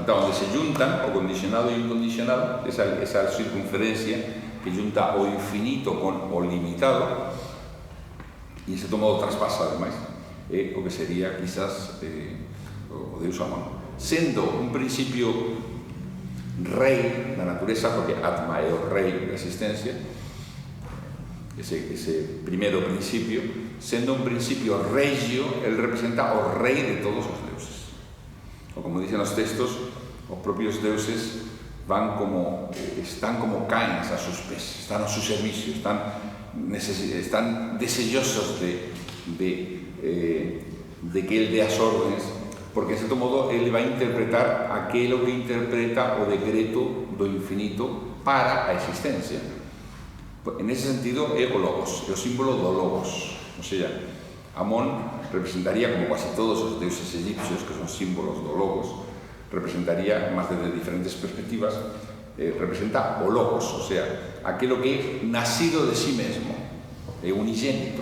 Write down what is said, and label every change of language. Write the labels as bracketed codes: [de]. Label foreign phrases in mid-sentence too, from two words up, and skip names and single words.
[gl] Entón, onde se juntan o condicionado e o incondicionado, esa circunferencia que junta o infinito con o limitado, e ese modo traspasa, ademais, o que sería, quizás, o Deus Amón. Sendo un principio rei da natureza, porque Atma é o rei da existencia, ese primeiro principio, sendo un principio regio, él representa o rei de todos os deuses. [es] o como dicen los textos, los propios deuses están como caens a sus pés, están a su servicio, están deseosos de que él dé as órdenes, porque de cierto modo él va a interpretar aquello que interpreta [gl] o decreto do infinito para a existencia. En ese sentido é o logos, é o símbolo do logos. [es] O sea, [gl] Amón representaría, como casi todos os deuses egipcios que son símbolos do logos, representaría, más desde diferentes perspectivas, representa o logos, [es] o sea, [gl] aquello que é nacido de sí mesmo, é unigénito.